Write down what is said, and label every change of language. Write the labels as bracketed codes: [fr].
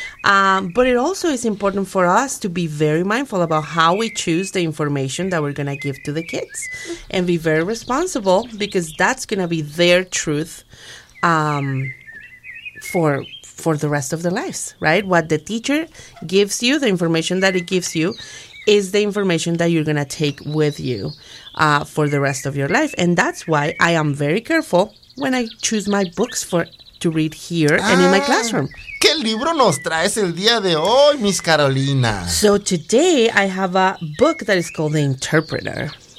[en] But it also is important for us to be very mindful about how we choose the information that we're going to give to the kids and be very responsible, because that's going to be their truth for the rest of their lives, right? What the teacher gives you, the information that it gives you, is the information that you're going to take with you for the rest of your life. And that's why I am very careful when I choose my books to read here and in my classroom. [es] ¿Qué libro nos traes el día de hoy, Miss Carolina? [en] So today I have a book that is called The Interpreter.